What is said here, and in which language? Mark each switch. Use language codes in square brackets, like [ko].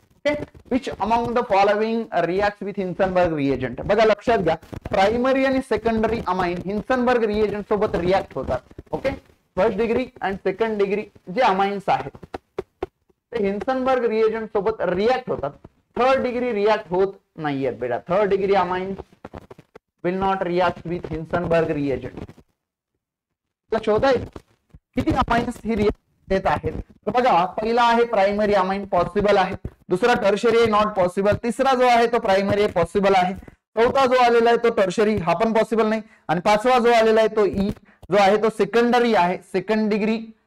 [en] Which among the following react with Hinsberg reagent. [mr] बघा लक्षात घ्या, प्रायमरी आणि सेकंडरी अमाइन हिन्सनबर्ग रिएजंट सोबत रिएक्ट होतात. Okay, first degree and second degree जे अमाइन्स आहेत ते हिन्सनबर्ग रिएजंट सोबत रिएक्ट होतात. थर्ड डिग्री रिएक्ट होत नाहीयेत बेटा. [en] Third degree amines will not react with Hinsberg reagent. [mr] शोधा किती अमाइन्स ही रिएक्ट देत आहेत. बघा, पहिला आहे प्रायमरी अमाइन पॉसिबल आहे, दुसरा टर्शरी नॉट पॉसिबल, तिसरा जो आहे तो प्रायमरी पॉसिबल आहे, चौथा जो आलेला आहे तो टर्शरी हा पण पॉसिबल नाही, आणि पाचवा जो आलेला आहे तो ई जो आहे तो सेकंडरी आहे, सेकंड डिग्री.